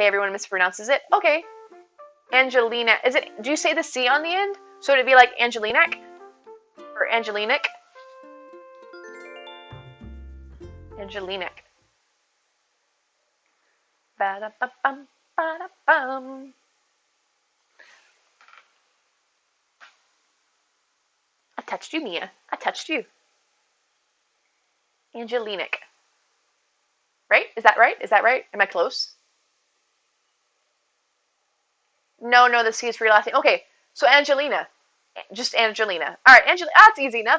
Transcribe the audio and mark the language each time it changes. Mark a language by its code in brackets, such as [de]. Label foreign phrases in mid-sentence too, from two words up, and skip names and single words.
[en] Everyone mispronounces it. Okay. Angelina. Do you say the C on the end? So it'd be like Angelinac? Or Angelinic? Angelinic. Ba-da-ba-bum, ba-da-bum. I touched you, Mia. I touched you. Angelinic. Right? Is that right? Is that right? Am I close? No, the C is for your last name. Okay, so Angelina. Just Angelina. All right, Angelina. That's easy enough.